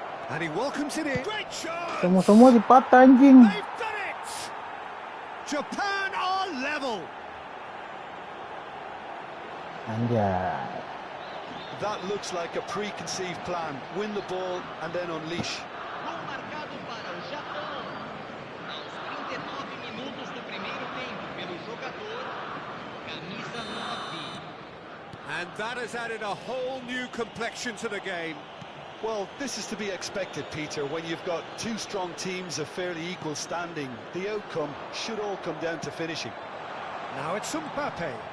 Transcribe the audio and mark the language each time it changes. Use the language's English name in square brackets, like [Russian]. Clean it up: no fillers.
[English] And he welcomes it in. Great shot! [Indonesian] Semua dipatah anjing. [English] They've done it! Japan are level. Anjay. That looks like a preconceived plan. Win the ball and then unleash. [Portuguese] Gol marcado para o Japão. Aos 39 minutos do primeiro tempo pelo jogador camisa 9. [English] And that has added a whole new complexion to the game. Well, this is to be expected, Peter, when you've got two strong teams of fairly equal standing. The outcome should all come down to finishing. Now it's Mbappe.